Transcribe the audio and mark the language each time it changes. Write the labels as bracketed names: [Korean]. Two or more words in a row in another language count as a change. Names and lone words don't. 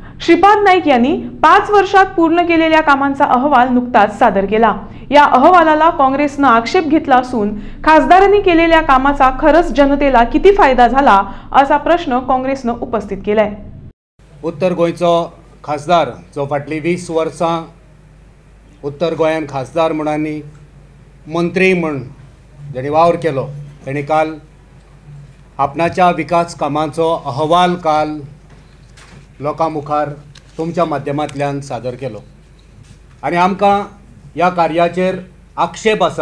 [Marathi] श्रीपाद नाईक यांनी 5 वर्षात पूर्ण केलेल्या कामांचा अहवाल नुकताच सादर केला। या अहवालाला काँग्रेसने आक्षेप घेतला असून खासदारांनी केलेल्या कामाचा खरंच जनतेला किती फायदा झाला असा प्रश्न काँग्रेसने उपस्थित केलाय। [Konkani] उत्तर गोंयचो खासदार जो फाटली 20 वर्सां उत्तर गोंयान खासदार म्हणून मंत्री म्हण जेणे वावर केलो तेणे काल आपणाच्या विकास कामांचो अहवाल काल लोकां मुखार तुमच्या माध्यमांतल्यान सादर केलो आनी आमकां ह्या कार्याचेर आक्षेप आसा।